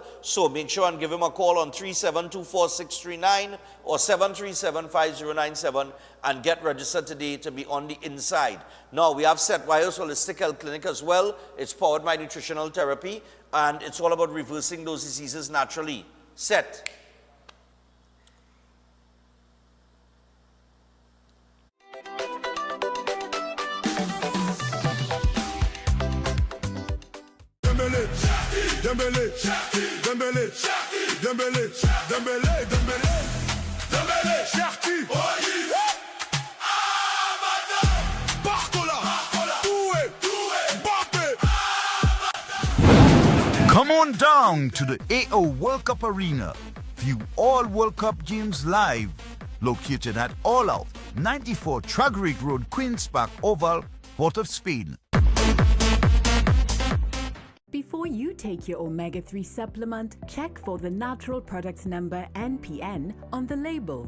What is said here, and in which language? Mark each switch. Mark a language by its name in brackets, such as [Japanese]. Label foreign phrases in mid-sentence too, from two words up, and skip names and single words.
[English] So make sure and give him a call on 3724639 or 7375097 and get registered today to be on the inside. Now we have Seth Wires Holistic Health Clinic as well. It's powered by nutritional therapy, and it's all about reversing those diseases naturally. Seth. Dembele, Dembele, Dembele, Dembele, Dembele, Dembele, Cherki, Barcola, Doué, Mbappé. Come on down to the AO World Cup Arena. View all World Cup games live. Located at All Out, 94 Tragrig Road, Queen's Park Oval, Port of Spain. Before you take your omega-3 supplement, check for the natural product number NPN on the label.